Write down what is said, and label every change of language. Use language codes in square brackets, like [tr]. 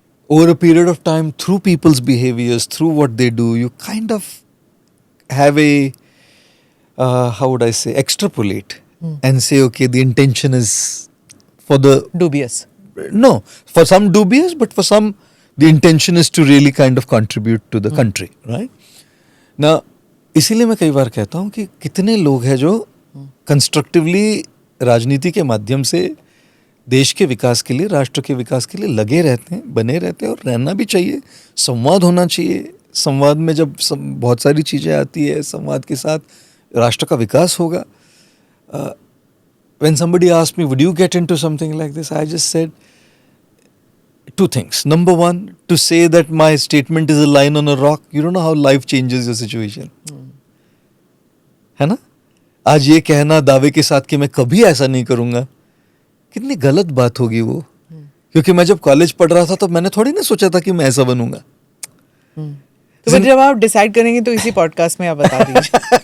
[en] Over a period of time, through people's behaviors, through what they do, you kind of have a, how would I say, extrapolate and say, okay, the intention is for the... Dubious. No, for some dubious, but for some, the intention is to really kind of contribute to the country, right? [hi] Now, इसीलिए मैं कई बार कहता हूँ कि कितने लोग हैं जो कंस्ट्रक्टिवली राजनीति के माध्यम से देश के विकास के लिए, राष्ट्र के विकास के लिए लगे रहते हैं, बने रहते हैं, और रहना भी चाहिए. संवाद होना चाहिए. संवाद में जब बहुत सारी चीज़ें आती है, संवाद के साथ राष्ट्र का विकास होगा. [en] When somebody asked me, would you get into something like this? I just said two things. Number one, to say that my statement is a line on a rock, you don't know how life changes your situation. [hi] है ना. आज ये कहना दावे के साथ कि मैं कभी ऐसा नहीं करूँगा, कितनी गलत बात होगी वो. क्योंकि मैं जब कॉलेज पढ़ रहा था तो मैंने थोड़ी ना सोचा था कि मैं ऐसा बनूंगा. तो जब आप डिसाइड करेंगे तो इसी पॉडकास्ट में आप बता दीजिए.